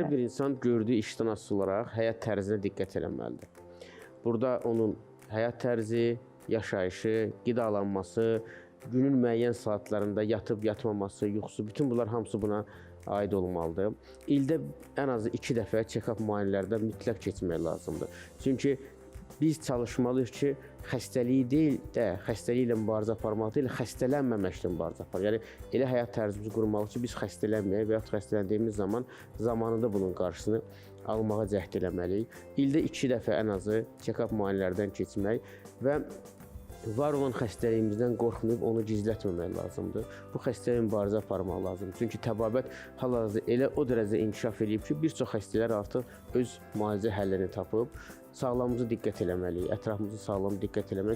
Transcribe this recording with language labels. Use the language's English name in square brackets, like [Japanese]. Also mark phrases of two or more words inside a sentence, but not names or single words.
[Azerbaijani] Hər bir insan gördüyü işdən asılı olaraq həyat tərzinə diqqət eləməlidir. Burada onun həyat tərzi, yaşayışı, qidalanması, günün müəyyən saatlarında yatıb yatmaması, yuxusu, bütün bunlar hamısı buna aid olmalıdır. İldə ən azı 2 dəfə check-up müayinələrdə mütləq keçmək lazımdır. Çünki biz çalışmalıyıq ki, xəstəliyi deyil də, xəstəliklə mübarizə aparmaq deyil, xəstələnməməklə mübarizə aparmaq. Yəni, elə həyat tərzimizi qurmalıyıq ki, biz xəstələnməyək və yaxud xəstələndiyimiz zaman zamanında bunun qarşısını almağa cəhd eləməliyik. İldə 2 dəfə ən azı check-up müayinələrdən keçmək və var olan xəstəliyimizdən qorxmayıb onu gizlətməmək lazımdır. Bu xəstəliyə mübarizə aparmaq lazımdır. Çünki təbabət hal-hazırda elə o dərəcədə inkişaf edib ki, bir çox xəstələr artıq öz müalicə həllini tapıb, sağlamımıza diqqət eləməliyik, ətrafımızı sağlam diqqət eləməliyik.